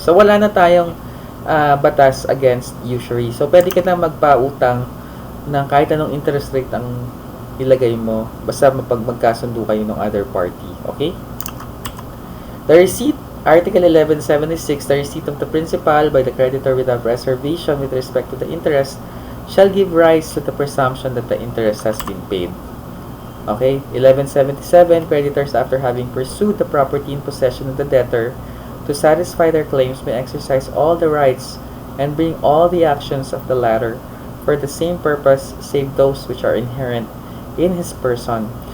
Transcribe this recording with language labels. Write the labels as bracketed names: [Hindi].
[Filipino] So, wala na tayong batas [English] against usury. [Filipino] So, pwede ka na magpautang ng kahit anong [English] interest rate [Filipino] ang ilagay mo basta magkasundo kayo ng [English] other party. Okay? The receipt, Article 1176, the receipt of the principal by the creditor without reservation with respect to the interest shall give rise to the presumption that the interest has been paid. Okay? 1177, creditors after having pursued the property in possession of the debtor to satisfy their claims may exercise all the rights and bring all the actions of the latter for the same purpose save those which are inherent in his person.